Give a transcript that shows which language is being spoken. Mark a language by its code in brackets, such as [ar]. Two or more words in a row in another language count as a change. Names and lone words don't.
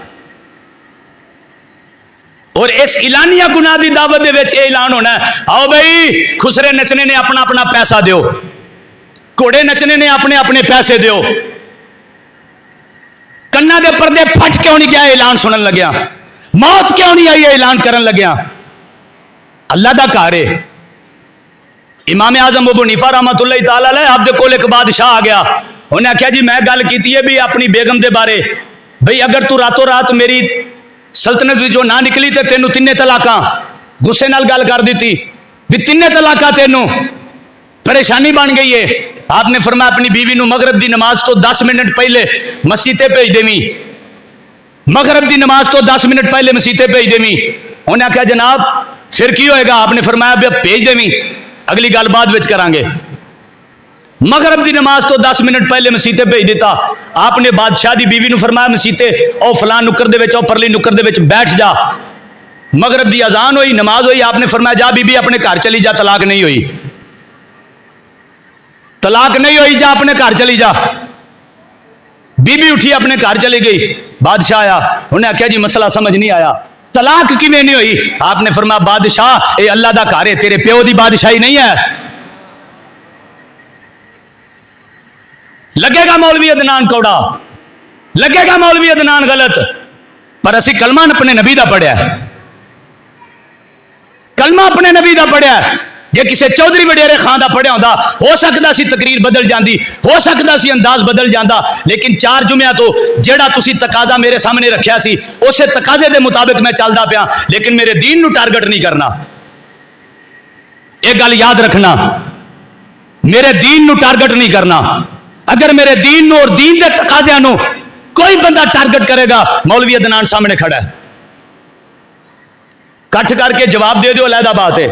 [pa] اور اس اعلانیہ گناہ دی دعوت دے وچ اے اعلان ہونا ہے آؤ بھائی خسرے نچنے نے اپنا اپنا پیسہ دیو، گھوڑے نچنے نے اپنے اپنے پیسے دیو، کنا دے پردے پھٹ کیوں نہیں گیا اعلان سنن لگیا، موت کیوں نہیں آئی اعلان کرن لگیا؟ اللہ دا گھر ہے۔ امام اعظم ابو حنیفہ رحمۃ اللہ تعالی علیہ آپ دے کول ایک بادشاہ آ گیا، انہیں آخیا جی میں گل کیتی ہے بھی اپنی بیگم دے بارے، بھئی اگر تو راتوں رات میری سلطنت جو نہ نکلی تے تینوں 3 طلاقاں، غصے نال گل کر دیتی بھی 3 طلاقاں تینوں، پریشانی بن گئی ہے. آپ نے فرمایا اپنی بیوی نو مغرب دی نماز تو 10 منٹ پہلے مسیتے بھیج دیویں. مغرب دی نماز تو 10 منٹ پہلے مسیتے بھیج دیویں. انہیں آخیا جناب پھر کی ہوئے گا؟ آپ نے فرمایا بھی بھیج دیویں، اگلی گل بعد وچ کران گے. مغرب دی نماز تو 10 منٹ پہلے مسیتے بھیج دیتا. آپ نے بادشاہ دی بیوی نو فرمایا مسیتے او فلان نکر دے وچ او پرلی نکر دے وچ بیٹھ جا. مغرب دی اذان ہوئی، نماز ہوئی. آپ نے فرمایا جا بی بی اپنے گھر چلی جا، طلاق نہیں ہوئی، طلاق نہیں ہوئی، جا اپنے گھر چلی جا. بی بی اٹھی اپنے گھر چلی گئی. بادشاہ آیا، انہیں آخیا جی مسئلہ سمجھ نہیں آیا، طلاق کیویں نہیں ہوئی؟ آپ نے فرمایا بادشاہ اے اللہ دا گھر ہے، تیرے پیو دی بادشاہی نہیں ہے. لگے گا مولوی عدنان کوڑا، لگے گا مولوی عدنان غلط، پر اسی کلمہ اپنے نبی دا پڑھیا ہے. کلمہ اپنے نبی دا پڑھیا ہے. جے کسے چودھری وڈیرے خان دا پڑھیا ہوندا ہو سکدا سی تقریر بدل جاندی، ہو سکدا سی انداز بدل جاندا، لیکن 4 جمعہ تو جیڑا تسی تقاضا میرے سامنے رکھیا سی اسے تقاضے دے مطابق میں چلدا پیا، لیکن میرے دین نو ٹارگٹ نہیں کرنا. ایک گل یاد رکھنا، میرے دین نو ٹارگٹ نہیں کرنا. اگر میرے دین نو اور دین دے تقاضیاں نو کوئی بندہ ٹارگٹ کرے گا، مولوی عدنان سامنے کھڑا ہے، کٹھ کر کے جواب دے دیو، علیحدہ بات ہے.